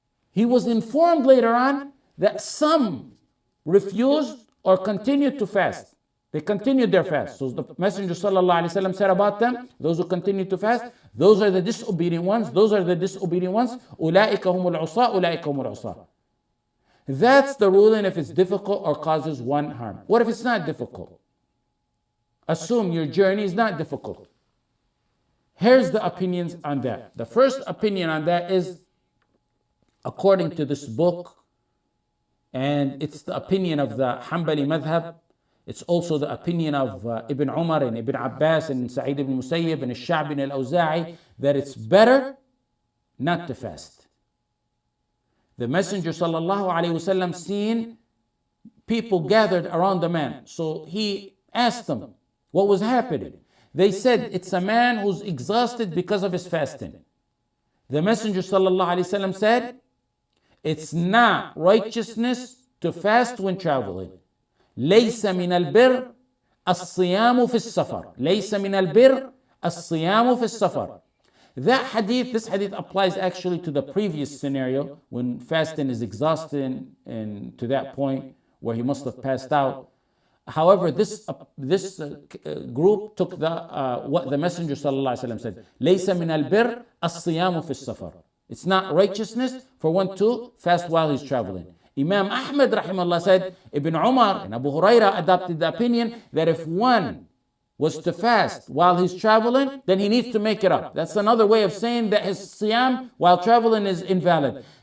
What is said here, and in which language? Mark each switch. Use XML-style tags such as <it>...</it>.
<en>He was informed later on that some refused or continued to fast. They continued their fast. So the Messenger ﷺ said about them, those who continue to fast, those are the disobedient ones, those are the disobedient ones.</en> <ar>أُولَٰئِكَ هُمُ الْعُصَاةُ أُولَٰئِكَ هُمُ الْعُصَاةُ.</ar> <en>That's the ruling if it's difficult or causes one harm. What if it's not difficult? Assume your journey is not difficult. Here's the opinions on that. The first opinion on that is according to this book, and it's the opinion of the Hanbali madhab. It's also the opinion of Ibn Umar and Ibn Abbas and Sa'id ibn Musayyib and Al-Sha'bi and Al-Awza'i that it's better not to fast. The Messenger sallallahu alayhi wasallam seen people gathered around the man. So he asked them what was happening. They said it's a man who's exhausted because of his fasting. The Messenger sallallahu alayhi wasallam said it's not righteousness to fast when traveling.</en> <ar>ليس من البر الصيام في السفر. ليس من البر الصيام في السفر.</ar> <en>This hadith applies actually to the previous scenario when fasting is exhausting and to that point where he must have passed out. However, this group took what the Messenger ﷺ said.</en> <ar>ليس من البر الصيام في السفر.</ar> <en>It's not righteousness for one to fast while he's traveling. Imam Ahmad rahimahullah said, Ibn Umar and Abu Huraira adopted the opinion that if one was to fast while he's traveling, then he needs to make it up. That's another way of saying that his siyam while traveling is invalid.</en>